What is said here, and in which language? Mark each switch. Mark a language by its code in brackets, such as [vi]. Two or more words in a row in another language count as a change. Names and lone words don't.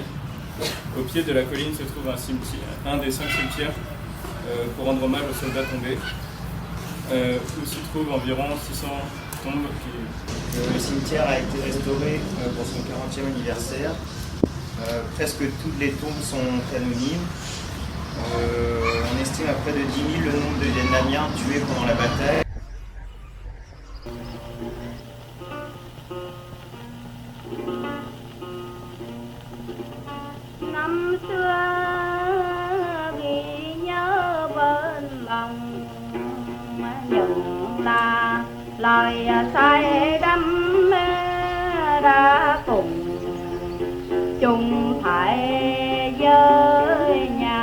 [fr] Au pied de la colline se trouve un des 5 cimetières pour rendre hommage aux soldats tombés, où s'y trouvent environ 600 tombes. Le cimetière a été restauré pour son 40e anniversaire. Presque toutes les tombes sont anonymes. On estime à près de 10 000 le nombre de Vietnamiens tués pendant la bataille. [vi] Năm xưa ghi nhớ bên lòng nhận là lời say đắm đã cùng chung phải với